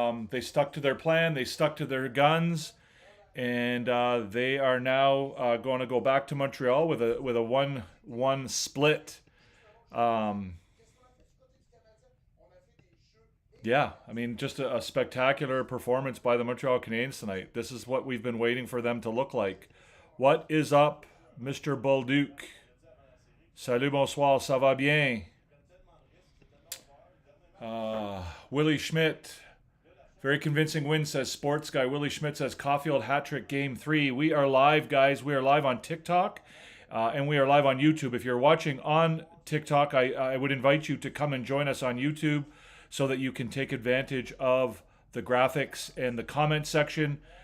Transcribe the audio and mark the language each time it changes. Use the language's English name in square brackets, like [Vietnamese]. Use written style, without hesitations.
[English] They stuck to their plan. They stuck to their guns. And they are now going to go back to Montreal with a 1-1 split. Yeah, I mean, just a spectacular performance by the Montreal Canadiens tonight. This is what we've been waiting for them to look like. What is up, Mr. Bolduc? [French] Salut, bonsoir, ça va bien? [English] Willie Schmidt. Very convincing win, says Sports Guy. Willie Schmidt says Caulfield hat-trick Game 3. We are live, guys. We are live on TikTok, and we are live on YouTube. If you're watching on TikTok, I would invite you to come and join us on YouTube so that you can take advantage of the graphics and the comment section.